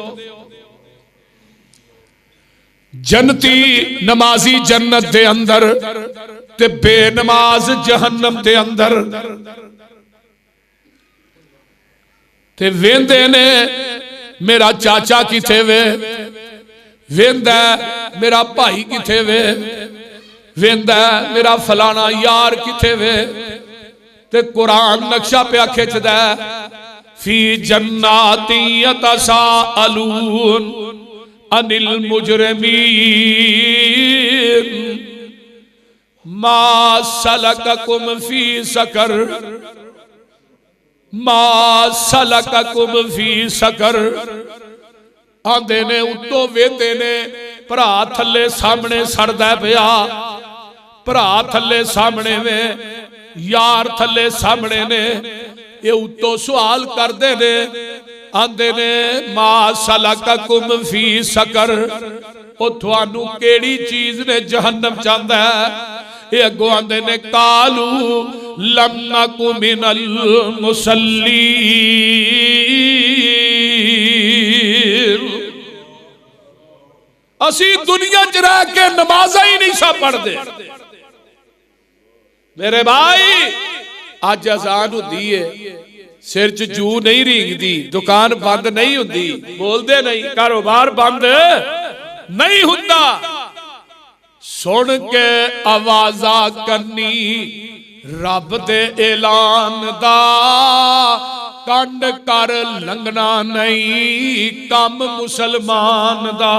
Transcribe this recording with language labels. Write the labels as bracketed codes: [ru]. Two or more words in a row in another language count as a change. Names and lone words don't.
[pa] جنتی نمازی جنت دے اندر تے بےنماز جہنم دے اندر تے ویندے نے میرا چاچا کتھے وے، ویندا میرا بھائی کتھے وے، ویندا میرا فلانا یار کتھے وے تے قرآن نقشہ پے کھچدا [ar] في جنات يتساءلون عن المجرمين ما سلككم في سقر ما سلككم في سقر. [pa] آندے نے اتوں ویندے نے بھرا تھلے سامنے سڑدا پیا، بھرا تھلے سامنے وے، یار تھلے سامنے نے، ایہ اتوں سوال کرتے نے آندے نے [ar] ما سلككم في سقر, [pa] او تھانوں کیہڑی چیز نے جہنم چاندا ہے. ایہ اگوں آندے نے [ar] قالوا لم نك من المصلين, [pa] اسی دنیا چ رہ کے نمازاں ہی نہیں سا پڑھدے. میرے بھائی اج اذان ہندی ہے، سر چ جوں نہیں رینگدی، دکان بند نہیں ہندی، بولدے نہیں، کاروبار بند نہیں ہندا، سن کے آوازاں کرنی رب دے اعلان دا کنڈ کر لنگھنا نہیں کم مسلمان دا.